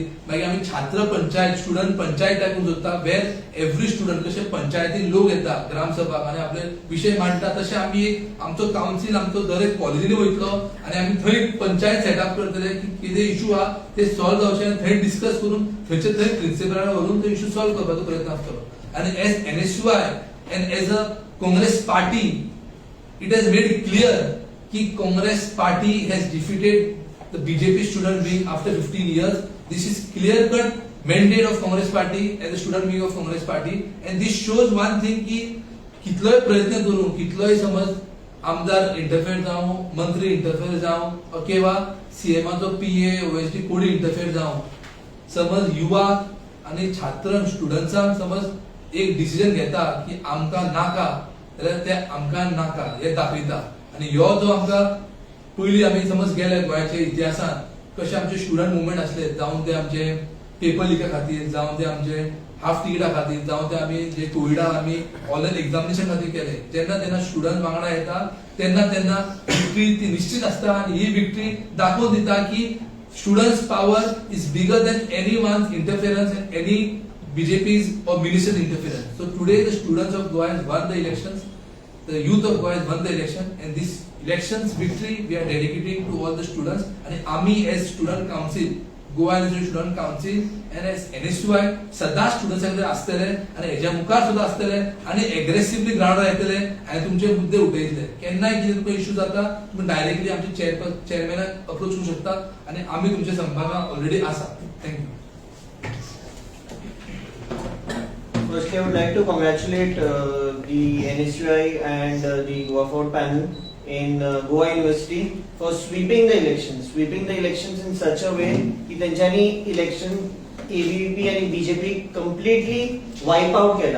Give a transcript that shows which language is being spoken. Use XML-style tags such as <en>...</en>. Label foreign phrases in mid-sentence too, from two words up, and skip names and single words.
<kok>मागीर आमी छात्र पंचायत, स्टुडंट पंचायत करूंक सोदता</kok> <en>where every student</en> <kok>कशे पंचायतीन लोक येता ग्रामसभा आनी आपले विशय मांडटा तशें आमी एक आमचो कावन्सील आमचो दर एक कॉलेजीनी वयतलो आनी आमी थंय पंचायत सेटअप करतले की कितें इश्यू आहा ते सॉल्व जावचे आनी थंय डिस्कस करून थंयचे थंय प्रिन्सिपलाक व्हरून तो इश्यू सॉल्व करपाचो प्रयत्न आसतलो.</kok> <en>आनी एज NSY and as a Congress party, it has made it clear कि Congress party has defeated the BJP student wing after 15 years. This is clear-cut mandate of Congress party as a student wing of Congress party, and this shows one thing</en> <kok>कि कितलोय प्रयत्न करून, कितलोय समज आमदार इंटरफेयर जावं, मंत्री इंटरफेयर जावं, किंवा CMाचो PA, OSD कोणी इंटरफेयर जावं, समज युवा आनी छात्र स्टुडंट्सांक समज एक डिसिजन घेता की आमकां नाका जाल्यार ते आमकां नाका हे दाखयता. आनी ह्यो जो आमकां पयलीं आमी समज गेले गोंयाच्या इतिहासांत कशे आमचे</kok> <en>student movement</en> <kok>आसले, जावं ते आमचे पेपर लिका खातीर, जावं ते आमचे हाफ तिकिटा खातीर, जावं ते आमी जे कोविडाक आमी</kok> <en>online examination</en> <kok>खातीर केले. जेन्ना तेन्ना स्टुडंट वांगडा येता तेन्ना तेन्ना विक्ट्री ती निश्चित आसता आनी ही विक्ट्री दाखोवन दिता की</kok> <en>students power is bigger than any one's interference and any BJP's or minister's interference. So today the students of Goa has won the elections. The youth of Goa has won the election, and this elections victory we are dedicating to all the students. And AMI as student council, Goa University Student Council, and as NSY</en> <kok>सदा students कडे असतले आणि हेच्या मुखार सुद्धा असतले आणि aggressively ग्राउंडर येतले आणि तुमचे मुद्दे उठयतले. केन्नाय कितें तुमकां इश्यू जाता तुम्ही डायरेक्टली आमचे चेअरमॅनाक अप्रोच करू शकता आणि आम्ही तुमच्या संपर्कात ऑलरेडी आसा. थँक्यू.</kok> <en>Firstly, I would like to congratulate the NSUI and the Goa Fort panel in Goa University for sweeping the elections in such a way that त्यांच्यानी election ABUP and BJP completely wipe out केला.</en>